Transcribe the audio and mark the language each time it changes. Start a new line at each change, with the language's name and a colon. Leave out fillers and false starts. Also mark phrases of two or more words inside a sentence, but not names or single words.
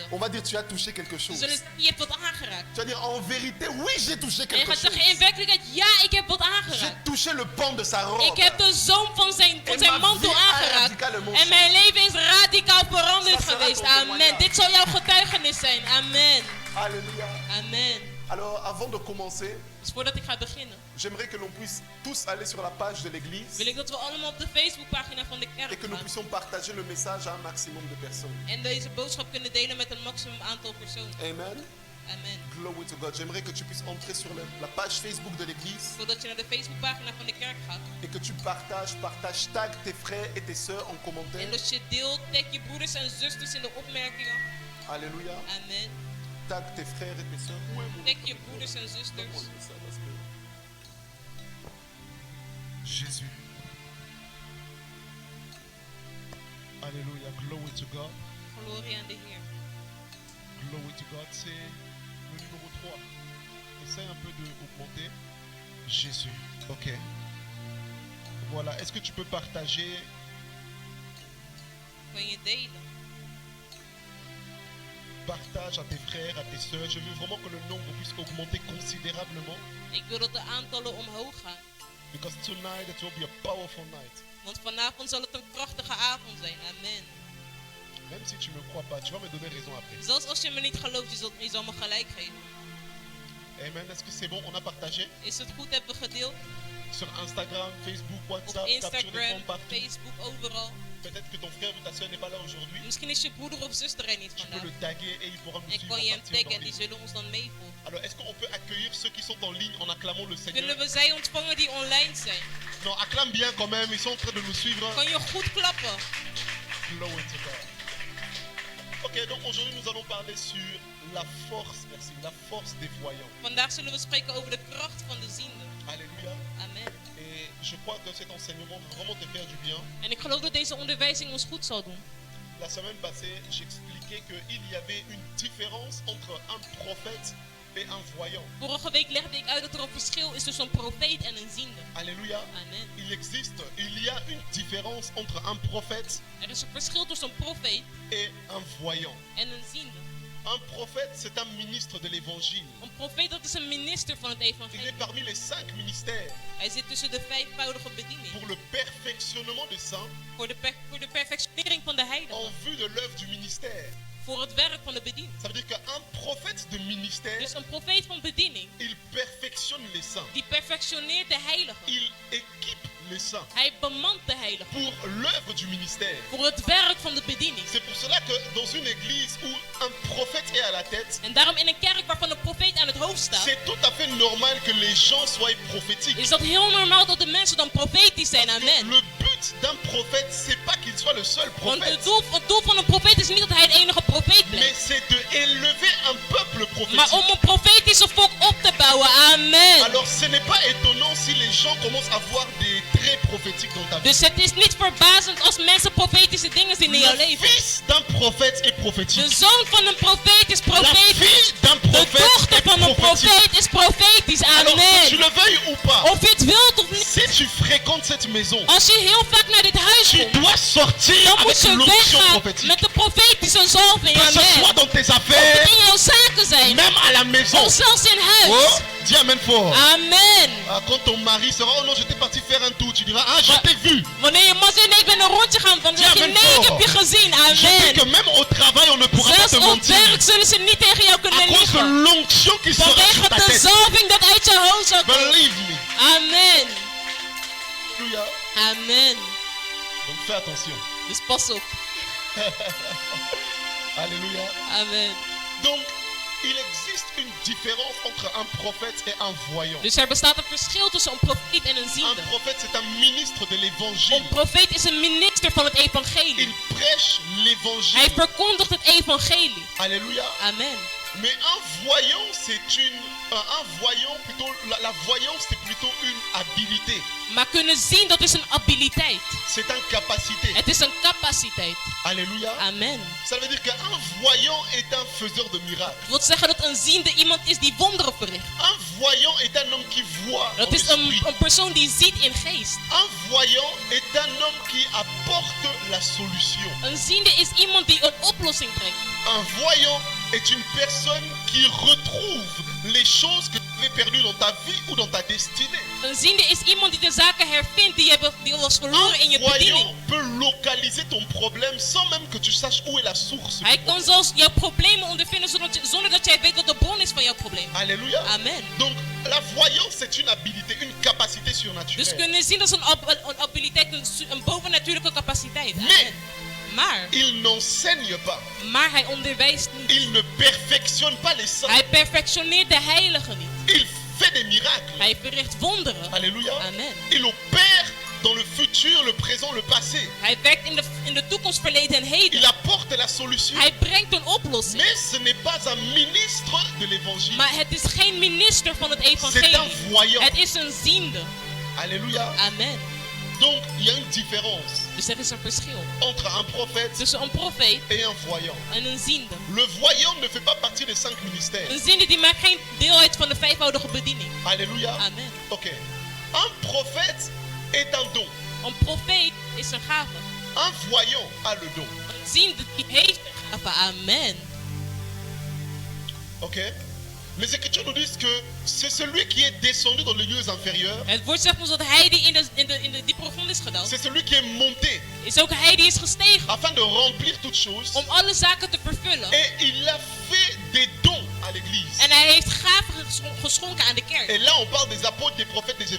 French: On va dire tu as touché quelque
Dutch: Ze
French: chose.
Dutch: zullen zeggen, je hebt wat aangeraakt.
French: Tu vas dire en vérité, oui, j'ai touché
Dutch: En je
French: quelque
Dutch: gaat zeggen, in
French: chose.
Dutch: werkelijkheid, ja, ik heb wat
French: J'ai
Dutch: aangeraakt.
French: touché le pan de sa robe.
Dutch: Ik heb de zoom van zijn En mijn mantel
French: vie a
Dutch: aangeraakt.
French: radicalement
Dutch: En mijn leven is radicaal veranderd
French: Ça sera
Dutch: geweest.
French: ton Amen. témoignage.
Dutch: Dit zal jouw getuigenis zijn. Amen.
French: Alléluia. Amen. Alors, avant de commencer,
Dutch: Dus voordat ik ga beginnen,
French: j'aimerais que l'on puisse tous aller sur la page de l'église
Dutch: wil ik dat we allemaal op de Facebookpagina van de
French: et
Dutch: kerk
French: que nous
Dutch: gaan.
French: puissions partager le message à un maximum de personnes.
Dutch: En deze boodschap kunnen delen met een maximum aantal personen. Amen. Amen.
English: Glory to God.
French: J'aimerais que tu puisses entrer sur la page Facebook de l'église
Dutch: Voordat je naar de Facebookpagina van de kerk gaat.
French: et que tu partages, tag tes frères et tes sœurs en
Dutch: En
French: commentaire.
Dutch: dat je deelt, tag je broeders en zusters in de opmerkingen.
French: Alléluia. Amen. Tag tes frères et tes sœurs. Où est mon
Dutch: Tag je broeders en zusters.
French: Donne-moi ça, parce que- Jésus. Alléluia.
English: Glory to God.
Dutch: Glorie aan de Heer.
English: Glory to God.
French: C'est le numéro 3. Essaye un peu d'augmenter. Jésus. Ok. Voilà. Est-ce que tu peux partager?
Dutch: Kan je delen.
French: Partage à tes frères, à tes sœurs. Je veux vraiment que le nombre puisse augmenter considérablement.
Dutch: Ik wil dat de aantallen omhoog gaan.
English: Because tonight it will be a powerful night.
Dutch: Want vanavond zal het een krachtige avond zijn. Amen.
French: Même si tu ne me crois pas, tu vas me donner raison après.
Dutch: Zelfs als je me niet gelooft, je zal me gelijk geven.
French: Amen. Est-ce que c'est bon? On a partagé
Dutch: Is het goed? Hebben we gedeeld?
French: sur Instagram, Facebook,
Dutch: Op
French: WhatsApp, capture
Dutch: Instagram,
French: d'écran partout.
Dutch: Facebook, overal.
French: Peut-être que ton frère ou ta soeur n'est pas là aujourd'hui.
Dutch: Misschien is je broeder of zuster er niet
French: Tu peux
Dutch: vandaag.
French: le taguer et il pourra nous
Dutch: En
French: suivre.
Dutch: kan je
French: à
Dutch: hem
French: partir d'en
Dutch: taggen en die
French: ligne.
Dutch: zullen ons dan meevolgen.
French: Alors, est-ce qu'on peut accueillir ceux qui sont en ligne en acclamant le Seigneur?
Dutch: Kunnen we zij ontvangen die online zijn?
French: Non, acclame bien quand même. Ils sont en train de nous suivre.
Dutch: Kan je goed klappen?
English: Glory to God.
French: Ok, donc aujourd'hui nous allons parler sur la force, merci, la force des voyants.
Dutch: Vandaag zullen we spreken over de kracht van de ziende.
French: Alléluia. Amen. Et je crois que cet enseignement va vraiment te faire du bien.
Dutch: En ik geloof dat deze onderwijzing ons goed zal doen.
French: La semaine passée, j'expliquais qu'il y avait une différence entre un prophète et un voyant.
Dutch: Vorige week legde ik uit dat er een verschil is tussen een profeet en een ziende.
French: Alléluia. Amen. Il y a une différence entre un prophète
Dutch: Er is een verschil tussen een profeet
French: et un voyant.
Dutch: en een ziende.
French: Un prophète, c'est un ministre de l'évangile.
Dutch: Een profeet, dat is een minister van het
French: Il
Dutch: evangelie.
French: est parmi les 5 ministères
Dutch: Hij zit tussen de vijfvoudige bediening.
French: pour le perfectionnement des saints
Dutch: Voor de perfectionering van de
French: en
Dutch: heiligen.
French: vue de l'œuvre du ministère.
Dutch: Voor het werk van de bediening.
French: Ça veut dire qu'un prophète de ministère,
Dutch: Dus een profeet van bediening,
French: il perfectionne les saints.
Dutch: die perfectioneert de heiligen.
French: Il équipe les saints
Dutch: Hij bemant de heiligen.
French: pour l'œuvre du ministère.
Dutch: Voor het werk van de bediening.
French: C'est pour cela que dans une église où un prophète est à la tête,
Dutch: En daarom in een kerk waarvan een profeet aan het hoofd staat,
French: c'est tout à fait normal que les gens soient prophétiques.
Dutch: is dat heel normaal dat de mensen dan profetisch zijn. Amen.
French: Le but d'un prophète, c'est pas qu'il soit le seul
Dutch: Want
French: prophète,
Dutch: het doel van een profeet is niet dat hij het enige profeet
French: mais
Dutch: blijft.
French: c'est de élever un peuple
Dutch: Maar
French: prophétique.
Dutch: om een profetische volk op te bouwen. Amen.
French: Alors ce n'est pas étonnant si les gens commencent à voir des traits prophétiques dans ta vie.
Dutch: Dus het is niet verbazend als mensen profetische dingen zien in jouw
French: Le
Dutch: leven.
French: fils d'un prophète est
Dutch: De
French: prophétique.
Dutch: zoon van een profeet is
French: La
Dutch: profetisch.
French: fille d'un
Dutch: De
French: prophète
Dutch: dochter
French: est
Dutch: van een
French: prophétique.
Dutch: profeet is profetisch.
French: Alors que tu
Dutch: Amen.
French: le veuilles ou pas,
Dutch: Of je het wilt of niet.
French: si tu fréquentes cette maison,
Dutch: Als je heel vaak naar dit huis
French: tu
Dutch: komt,
French: dois sortir
Dutch: dan moet
French: avec
Dutch: je
French: l'onction
Dutch: weggaan
French: prophétique.
Dutch: met de profetische zalving.
French: Que ce soit
Dutch: Amen.
French: dans tes
Dutch: Of
French: affaires,
Dutch: het in jouw zaken zijn.
French: même à la maison.
Dutch: Of zelfs in
French: Oh,
Dutch: huis.
French: dis amen fort.
Dutch: Amen.
French: Ah, quand ton mari sera, oh non, j'étais parti faire un tour, tu diras, ah, je t'ai vu.
Dutch: Wanneer je man zegt, nee, ik ben een rondje gaan van, dan zeg je, Amen. nee, ik heb je gezien.
French: Je dis que
Dutch: Amen.
French: même au travail, on ne pourra pas
Dutch: Zelfs
French: te
Dutch: op
French: mentir.
Dutch: werk zullen ze niet tegen jou
French: À
Dutch: kunnen
French: cause de
Dutch: liegen.
French: l'onction qui sera sur
Dutch: Vanwege
French: ta
Dutch: de
French: tête.
Dutch: zalving dat uit je hoofd zal komen.
English: Believe me.
Dutch: Amen.
French: Alléluia. Amen. Donc fais attention.
Dutch: Dus pas op.
French: Alléluia. Amen. Donc, il existe une différence entre un prophète et un voyant.
Dutch: Dus er bestaat een verschil tussen een profeet en een
French: Un
Dutch: ziende.
French: prophète, c'est un ministre de l'évangile.
Dutch: Een profeet is een minister van het evangelie.
French: Il prêche
Dutch: Hij
French: l'évangile.
Dutch: verkondigt het evangelie.
French: Alléluia. Amen. Mais un voyant, c'est un voyant plutôt. La voyance, c'est plutôt une habilité.
Dutch: Maar kunnen zien, dat is een abiliteit.
French: C'est une capacité.
Dutch: Het is een capaciteit.
French: Alléluia. Amen. Ça veut dire qu'un voyant est un faiseur de miracles.
Dutch: Dat wil zeggen dat een ziende iemand is die wonderen verricht.
French: Un voyant est un homme qui voit
Dutch: Dat
French: en
Dutch: is
French: esprit.
Dutch: een persoon die ziet in geest.
French: Un voyant est un homme qui apporte la solution.
Dutch: Een ziende is iemand die een oplossing brengt.
French: Un voyant est une personne qui retrouve les choses que tu avais perdues dans ta vie ou dans ta destinée.
Dutch: Een ziende is iemand die de zaken hervindt die was verloren in je
French: Un
Dutch: bediening.
French: voyant peut localiser ton problème sans même que tu saches où est la source.
Dutch: Hij
French: du
Dutch: kan
French: problème.
Dutch: zelfs jouw problemen ondervinden zonder dat jij weet wat de bron is van jouw probleem.
French: Alléluia. Amen. Donc la voyance c'est une habilité, une capacité
Dutch: Dus
French: surnaturelle.
Dutch: kunnen zien dat is een abiliteit, een bovennatuurlijke capaciteit.
French: Mais
Dutch: Amen. Maar
French: il n'enseigne pas.
Dutch: hij onderwijst niet.
French: Il ne perfectionne pas les saints.
Dutch: Hij perfectioneert de heiligen niet.
French: Il fait des miracles.
Dutch: Hij verricht wonderen.
French: Alléluia. Amen. Il opère dans le futur, le présent, le passé.
Dutch: Hij werkt in de toekomst, verleden en heden.
French: Il apporte la solution.
Dutch: Hij brengt een oplossing.
French: Mais ce n'est pas un ministre de l'évangile.
Dutch: Maar het is geen minister van het
French: C'est un
Dutch: evangelie.
French: voyant.
Dutch: Het is een ziende.
French: Alléluia. Amen. Donc il y a une différence
Dutch: Dus er is een verschil
French: entre un prophète
Dutch: tussen een profeet
French: et un voyant.
Dutch: en een ziende.
French: Le voyant ne fait pas partie des 5 ministères.
Dutch: Een ziende die maakt geen deel uit van de vijfvoudige bediening.
French: Alléluia. Amen. Ok. Un prophète est un don.
Dutch: Een profeet is een gave.
French: Un voyant a le don.
Dutch: Een ziende die heeft een gave. Amen. Ok.
French: Les Écritures nous disent que c'est celui qui est descendu dans les lieux inférieurs.
Dutch: Het woord zegt ons dat hij die in de diepe grond is gedaald.
French: C'est celui qui est monté
Dutch: Is ook hij die is gestegen.
French: afin de remplir toutes choses.
Dutch: Om alle zaken te vervullen.
French: Et il a fait des dons à l'église.
Dutch: En hij heeft gaven geschonken aan de kerk.
French: Et là on parle des apôtres, des prophètes, des
Dutch: En daar